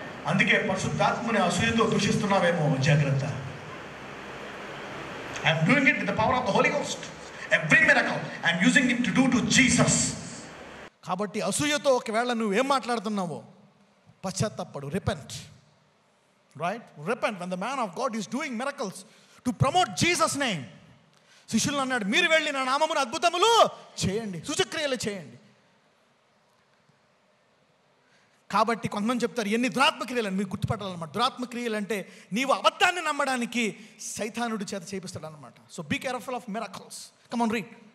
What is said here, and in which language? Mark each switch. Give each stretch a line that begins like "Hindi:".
Telugu: అందుకే పరిశుద్ధాత్మని అసూయతో దూషిస్తున్నావేమో, జాగ్రత్త.
English: I'm doing it with the power of the Holy Ghost. Every miracle I'm using it to do to Jesus.
Telugu: కాబట్టి అసూయతో ఒకవేళ నువ్వేం మాట్లాడుతున్నావో పశ్చాత్తాపడు.
English: Repent. Right? Repent when the man of God is doing miracles to promote Jesus name.
Telugu: శిష్యులు అన్నాడు, మీరు వెళ్ళి నా నామమున అద్భుతములు చేయండి, సూచక్రియలు చేయండి. కాబట్టి కొంతమంది చెప్తారు ఎన్ని దురాత్మక్రియలు అని. మీరు గుర్తుపట్టాలన్నమాట. దురాత్మక్రియలు అంటే నీవు అబద్ధాన్ని నమ్మడానికి సైతానుడి చేత చేపిస్తాడు అనమాట.
English: So be careful of miracles. Come on read.